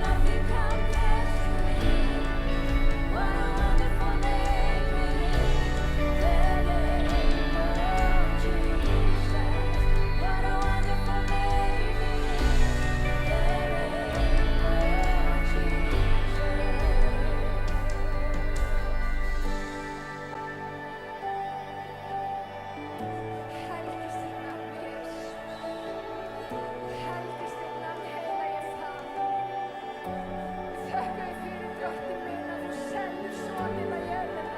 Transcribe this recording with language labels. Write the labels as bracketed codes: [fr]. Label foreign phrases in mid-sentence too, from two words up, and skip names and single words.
[en] Nothing compares to it. What a wonderful name it is. The name of Jesus. What a wonderful name it is. The name of Jesus. [is] Helgist þitt nafn, Jesus. Helgist þitt nafn, heilagi Faðir. Þökkum við fyrir Drottinn minn að þú sendir soninn á jörðina.